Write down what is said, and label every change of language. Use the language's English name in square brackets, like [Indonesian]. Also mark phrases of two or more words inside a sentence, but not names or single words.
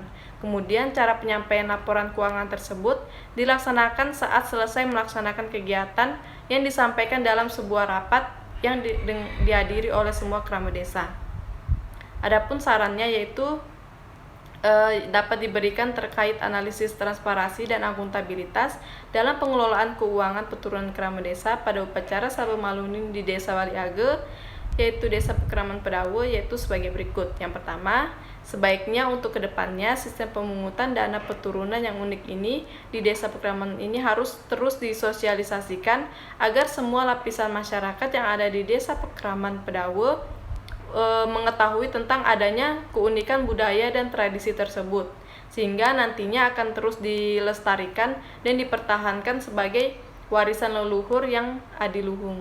[Indonesian] Kemudian cara penyampaian laporan keuangan tersebut dilaksanakan saat selesai melaksanakan kegiatan yang disampaikan dalam sebuah rapat yang dihadiri oleh semua Krama Desa. Adapun sarannya yaitu dapat diberikan terkait analisis transparansi dan akuntabilitas dalam pengelolaan keuangan peturunan Krama Desa pada upacara Sabung Malunin di Desa Waliage, yaitu Desa Pekraman Pedawo, yaitu sebagai berikut. Yang pertama, sebaiknya untuk kedepannya sistem pemungutan dana peturunan yang unik ini di Desa Pekraman ini harus terus disosialisasikan agar semua lapisan masyarakat yang ada di Desa Pekraman Pedawo mengetahui tentang adanya keunikan budaya dan tradisi tersebut, sehingga nantinya akan terus dilestarikan dan dipertahankan sebagai warisan leluhur yang adiluhung.